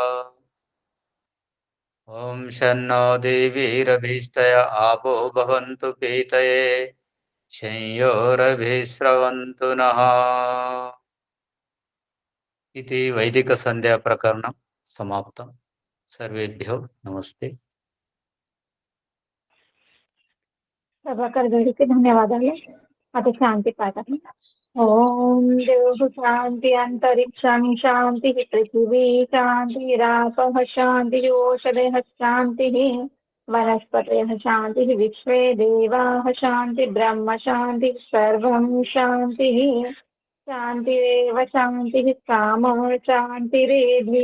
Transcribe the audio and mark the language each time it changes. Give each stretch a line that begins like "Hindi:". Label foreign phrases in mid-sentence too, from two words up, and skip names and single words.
Sanskrit: ॐ शन्नो देवीरभीष्टय आपो भवन्तु पीतये शंयोरभिस्रवन्तु नः. इति वैदिकसन्ध्याप्रकरणं समाप्तं. सर्वेभ्यो नमस्ते.
Telugu: ప్రభాకర్ గారికి ధన్యవాదాలు. అతి శాంతి పాఠం.
Sanskrit: ఓం దేవు శాంతి అంతరిక్షం శాంతి పృథివీ శాంతి రాపః శాంతి ఓషధయః శాంతి వనస్పతయః శాంతి విశ్వే దేవాః శాంతి బ్రహ్మ శాంతి సర్వం శాంతి శాంతిరేవ శాంతి కామో శాంతిరేధి.